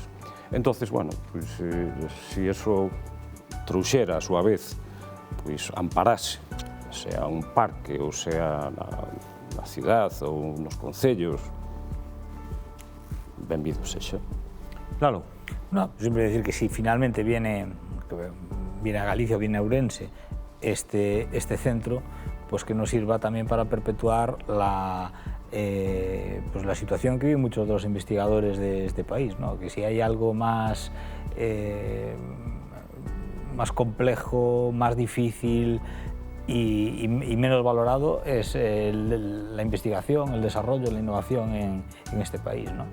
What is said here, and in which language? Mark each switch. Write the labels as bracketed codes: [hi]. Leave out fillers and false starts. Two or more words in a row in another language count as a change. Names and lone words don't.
[gl] Entonces, bueno, se eso trouxera a súa vez, amparase, sea un parque ou sea na cidade ou nos concellos, benvido sexa. Claro. [es] No, siempre decir que si finalmente viene a Galicia o viene a Ourense este centro, pues que nos sirva también para perpetuar la situación que viven muchos de los investigadores de este país, ¿no? Que si hay algo más complejo, más difícil y menos valorado es la investigación, el desarrollo, la innovación en este país, ¿no?